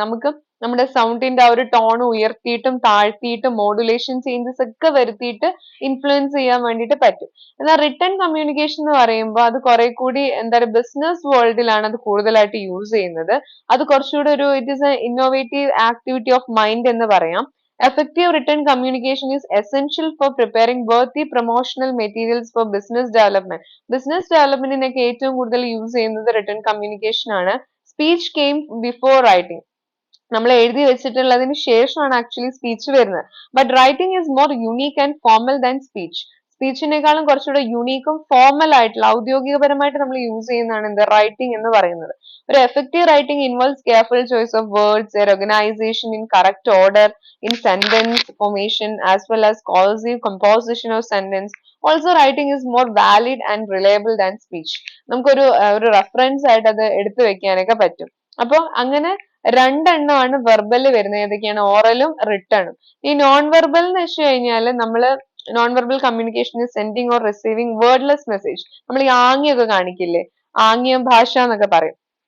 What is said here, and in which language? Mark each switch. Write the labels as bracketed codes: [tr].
[ml] നമുക്ക് നമ്മുടെ സൗണ്ടിന്റെ ആ ഒരു ടോൺ ഉയർത്തിയിട്ടും താഴ്ത്തിയിട്ടും മോഡുലേഷൻ ചേഞ്ചസ് ഒക്കെ വരുത്തിയിട്ട് ഇൻഫ്ലുവൻസ് ചെയ്യാൻ വേണ്ടിയിട്ട് പറ്റും. എന്നാൽ റിട്ടേൺ കമ്മ്യൂണിക്കേഷൻ എന്ന് പറയുമ്പോൾ അത് കുറെ കൂടി എന്താ പറയുക, ബിസിനസ് വേൾഡിലാണ് അത് കൂടുതലായിട്ട് യൂസ് ചെയ്യുന്നത്. അത് കുറച്ചുകൂടി ഒരു [en] it is a innovative activity of mind [ml] എന്ന് പറയാം. [en] Effective written communication is essential for preparing worthy promotional materials for business development. [ml] Business development ഏറ്റവും കൂടുതൽ യൂസ് ചെയ്യുന്നത് റിട്ടേൺ കമ്മ്യൂണിക്കേഷൻ ആണ്. [en] Speech came before writing. [ml] നമ്മൾ എഴുതി വെച്ചിട്ടുള്ളതിന് ശേഷമാണ് ആക്ച്വലി സ്പീച്ച് വരുന്നത്. [en] But writing is more unique and formal than speech. [ml] സ്പീച്ചിനേക്കാളും കുറച്ചുകൂടെ യുണീക്കും formal ആയിട്ടുള്ള ഔദ്യോഗികപരമായിട്ട് നമ്മൾ യൂസ് ചെയ്യുന്നതാണ് എന്ത് റൈറ്റിംഗ് എന്ന് പറയുന്നത്. [en] ഒരു effective writing involves careful choice of words, organisation in correct order in sentence formation as well as cohesive composition of sentence. Also writing is more valid and reliable than speech. [ml] നമുക്കൊരു ഒരു reference ആയിട്ട് അത് എടുത്തു വെക്കാനൊക്കെ പറ്റും. അപ്പൊ അങ്ങനെ രണ്ടെണ്ണമാണ് വെർബല് വരുന്നത്. ഏതൊക്കെയാണ്? ഓറലും റിട്ടേണും. ഈ നോൺ വെർബൽ എന്ന് വെച്ച് കഴിഞ്ഞാൽ നമ്മള് non verbal communication [en] Sending or receiving wordless message. [ml] നമ്മൾ ഈ ആംഗ്യമൊക്കെ കാണിക്കില്ലേ, ആംഗ്യം ഭാഷ എന്നൊക്കെ പറയും.